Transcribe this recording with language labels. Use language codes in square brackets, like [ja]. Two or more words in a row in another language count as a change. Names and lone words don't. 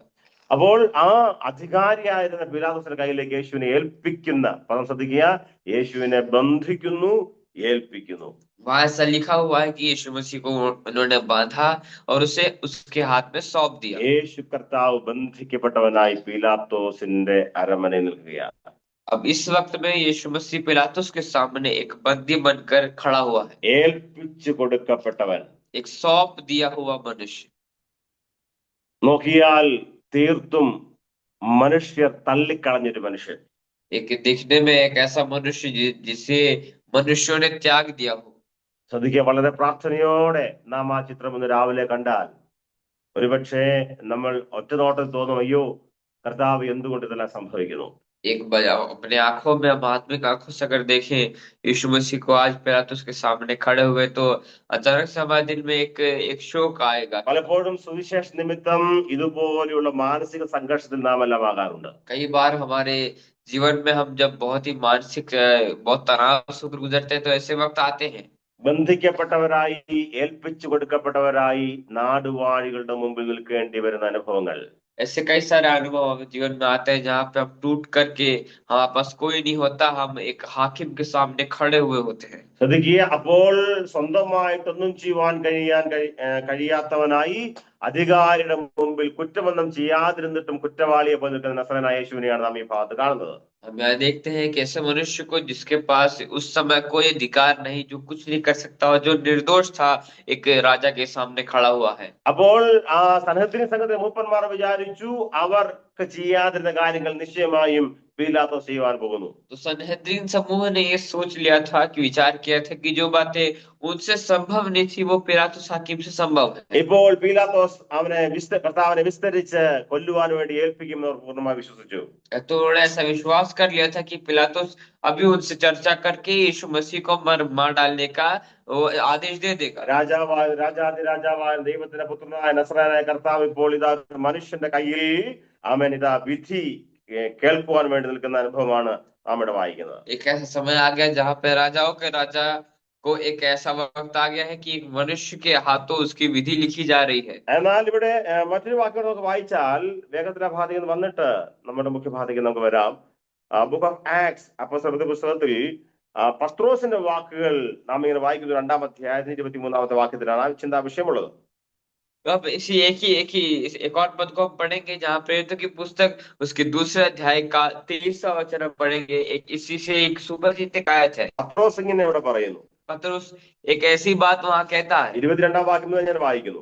[ml] അപ്പോൾ ആ അധികാരിയായിരുന്ന പീലാത്തോസിന്റെ കയ്യിലേക്ക് യേശുവിനെ ഏൽപ്പിക്കുന്ന പദം ശ്രദ്ധിക്കുക, യേശുവിനെ ബന്ധിക്കുന്നു, ഏൽപ്പിക്കുന്നു. [hi] वहां ऐसा लिखा हुआ है कि यीशु मसीह को उन्होंने बांधा और उसे उसके हाथ में सौंप दिया। [ml] യേശു കർത്താവ് ബന്ധിക്കപ്പെട്ടവനായി പീലാത്തോസിന്റെ അരമനയിൽ നിൽക്കുകയാണ്. [hi] अब इस वक्त में यीशु मसीह पिलातुस के सामने एक बंदी बनकर खड़ा हुआ है, [ml] ഏൽപ്പിച്ചു കൊടുക്കപ്പെട്ടവൻ. [hi] एक सौंप दिया हुआ मनुष्य। [ml] നോക്കിയാൽ തീർത്തും മനുഷ്യർ തള്ളിക്കളഞ്ഞൊരു മനുഷ്യൻ. [hi] एक दिखने में एक ऐसा मनुष्य जिसे मनुष्यों ने त्याग दिया हो। [ml] ശ്രദ്ധിക്കുക, വളരെ പ്രാർത്ഥനയോടെ നാം ആ ചിത്രം ഇന്ന് രാവിലെ കണ്ടാൽ ഒരുപക്ഷെ നമ്മൾ ഒറ്റ നോട്ടത്തിൽ തോന്നും, അയ്യോ കർത്താവ് എന്തുകൊണ്ട് ഇതെല്ലാം സംഭവിക്കുന്നു. [hi] एक बार अपने आंखों में, हम आत्मिक आंखों से अगर देखें यीशु मसीह को आज पिलातुस के सामने खड़े हुए, तो अचानक से हमारे दिल में एक शोक आएगा। [ml] പലപ്പോഴും സുവിശേഷ നിമിത്തം ഇതുപോലെയുള്ള മാനസിക സംഘർഷത്തിൽ നാം എല്ലാം ആകാറുണ്ട്. [hi] कई बार हमारे जीवन में हम जब बहुत ही मानसिक, बहुत तनाव से होकर गुजरते हैं, तो ऐसे वक्त आते हैं। [ml] ബന്ധിക്കപ്പെട്ടവരായി, ഏൽപ്പിച്ചു കൊടുക്കപ്പെട്ടവരായി നാടുവാഴികളുടെ മുമ്പിൽ നിൽക്കേണ്ടി വരുന്ന അനുഭവങ്ങൾ. [hi] ऐसे कई सारे अनुभव हमारे जीवन में आते हैं जहाँ पे हम टूट करके, हमारे पास कोई नहीं होता, हम एक हाकिम के सामने खड़े हुए होते हैं। [ml] ശ്രദ്ധിക്കുക, അപ്പോൾ സ്വന്തമായിട്ടൊന്നും ചെയ്യുവാൻ കഴിയാത്തവനായി അധികാരിയുടെ മുമ്പിൽ കുറ്റമൊന്നും ചെയ്യാതിരുന്നിട്ടും കുറ്റവാളിയെ പോലെ നിൽക്കുന്ന നസറേനായ യേശുവിനെയാണ് നാം ഈ ഭാഗത്ത് കാണുന്നത്. [hi] हम यहाँ देखते हैं कि ऐसे मनुष्य को जिसके पास उस समय कोई अधिकार नहीं, जो कुछ नहीं कर सकता और जो निर्दोष था, एक राजा के सामने खड़ा हुआ है। [ml] അപ്പോൾ ആ സൻഹദ്രീൻ സംഘത്തിലെ മൂപ്പന്മാർ വിചാരിച്ചു, അവർ ചെയ്യാതിരുന്ന കാര്യങ്ങൾ നിശ്ചയമായും പീലാത്തോസ് ചെയ്യുവാൻ പോകുന്നു. [hi] तो सनहेद्रीन समूह ने ये सोच लिया था कि विचार किया था कि जो बातें उनसे संभव नहीं थी वो पिलातुस हाकिम से संभव है। [ml] ഇപ്പോൾ പീലാത്തോസ് കർത്താവിനെ വിസ്തരിച്ച് കൊല്ലുവാൻ വേണ്ടി ഏൽപ്പിക്കുമെന്ന് അവർ പൂർണ്ണമായി വിശ്വസിച്ചു. [hi] तो उन्होंने ऐसा विश्वास कर लिया था कि पिलातुस अभी उनसे चर्चा करके यीशु मसीह को मार डालने का वो आदेश दे देगा। [ml] രാജാതിരാജാവായ ദൈവത്തിന്റെ പുത്രനായ നസറായനായ കർത്താവ് ഇപ്പോൾ ഇതാ മനുഷ്യന്റെ കയ്യിൽ ഇതാ വിധി കേൾക്കുവാൻ വേണ്ടി നിൽക്കുന്ന അനുഭവമാണ് നാം ഇവിടെ വായിക്കുന്നത്. [hi] एक ऐसा समय आ गया जहाँ पे राजाओं के राजा को एक ऐसा वक्त आ गया है कि एक मनुष्य के हाथों उसकी विधि लिखी जा रही है। [ml] എന്നാൽ ഇവിടെ മറ്റൊരു വാക്കുകൾ നമുക്ക് വായിച്ചാൽ വേഗത്തിൽ ആ ഭാഗത്തേക്ക് വന്നിട്ട് നമ്മുടെ മുഖ്യ ഭാഗത്തേക്ക് നമുക്ക് വരാം. ബുക്ക് ഓഫ് ആക്ട്സ് അപ്പോസ്തലരുടെ പുസ്തകത്തിൽ പത്രോസിന്റെ വാക്കുകൾ നാം ഇങ്ങനെ വായിക്കുന്നത് 2-ാം അധ്യായത്തിന് 23-ാമത്തെ വാക്യത്തിലാണ് ആ ചിന്താ വിഷയമുള്ളത്. [hi] अब इसी एक और पद को हम पढ़ेंगे जहाँ प्रेरितों की पुस्तक उसके दूसरे अध्याय का 23वां वचन हम पढ़ेंगे। इसी से एक सुपरिचित आयत है। [ml] പത്രോസ് ഇങ്ങനെ ഇവിടെ പറയുന്നു. [hi] पतरस एक ऐसी बात वहाँ कहता है। [ml] 22-ാം വാക്യം ഞാൻ വായിക്കുന്നു.